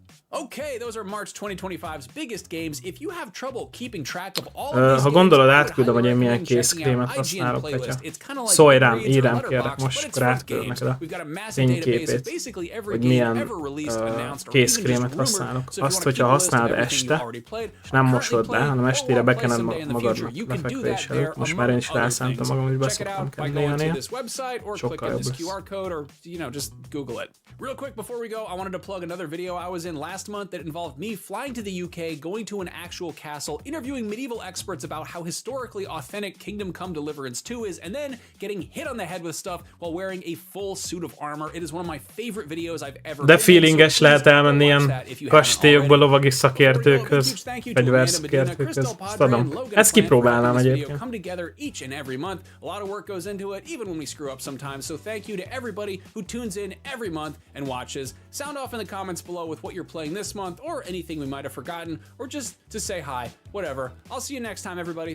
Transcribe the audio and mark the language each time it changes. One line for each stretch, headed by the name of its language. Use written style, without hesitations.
English: Okay, those are March 2025's biggest games. If you have trouble keeping track of all of these
Hungarian: ha gondolod, átküldöm, hogy én milyen készkrémet használok, Petya. Szólj rám, írj rám, kérlek, most akkor átküldöm neked a fényképét, hogy milyen készkrémet használok. Azt, hogyha használod este, és nem mosod le, hanem estére bekened magadnak lefekvés előtt. Most már én is rászántam magam, hogy beszoktam kenni. Sokkal jobb lesz.
English: Real quick before we go, I wanted to plug another video I was in last last month that involved me flying to the UK, going to an actual castle, interviewing medieval experts about how historically authentic Kingdom Come Deliverance 2 is, and then getting hit on the head with stuff while wearing a full suit of armor. It is one of my favorite videos I've ever
Hungarian: De feelinges lehet elmenni ilyen kastélyokba lovagi szakértőkhöz, fegyverszakértőkhöz. Ezt adom. Ezt kipróbálnám egyébként.
English: Come together each and every month. A lot of work goes into it, even when we screw up sometimes. So thank you to everybody who tunes in every month and watches. Sound off in the comments below with what you're playing this month, or anything we might have forgotten, or just to say hi, whatever. I'll see you next time, everybody.